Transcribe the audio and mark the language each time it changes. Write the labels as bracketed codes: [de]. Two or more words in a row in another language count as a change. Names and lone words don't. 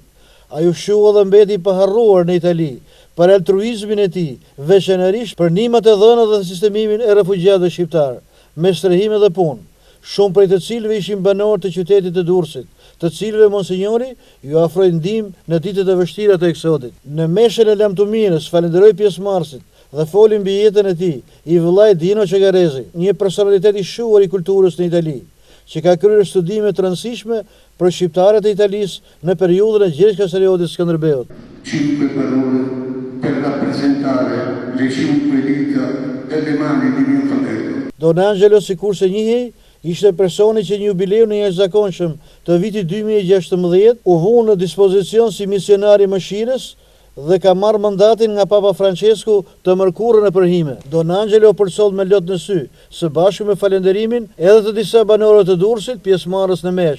[sq] Ai u shua dhe mbeti i paharruar në Itali për altruizmin e tij, veçanërisht për ndihmat e dhëna dhe sistemimin e refugjatëve shqiptar, me strehime dhe punë, shumë prej të cilëve ishin banorë të qytetit të Durrësit, të cilëve Monsignori ju ofroi ndihmë në ditët e vështira të eksotit. Në meshën e lamtumirës falenderoi pjesëmarrësit dhe foli mbi jetën e tij i vëllai Dino Cegarese, një personalitet i shuar i kulturës në Itali, që ka kryer studime të rëndësishme për shqiptarët e Italisë në periudhën e Gjergj Kasaliotit Skënderbeut. [it] 5 parole per rappresentare le 5 dita delle mani di mio fratello. [sq] Don Angelo, sikurse njihej, ishte personi që një jubileu në jashtëzakonshëm të vitit 2016 u vu në dispozicion si misionar i mëshirës dhe ka marrë mandatin nga Papa Francesku të mërkurën e përhime. Don Angelo përsoll me lot në sy, së bashku me falenderimin edhe të disa banorëve të Durrësit, pjesëmarrës në mesh.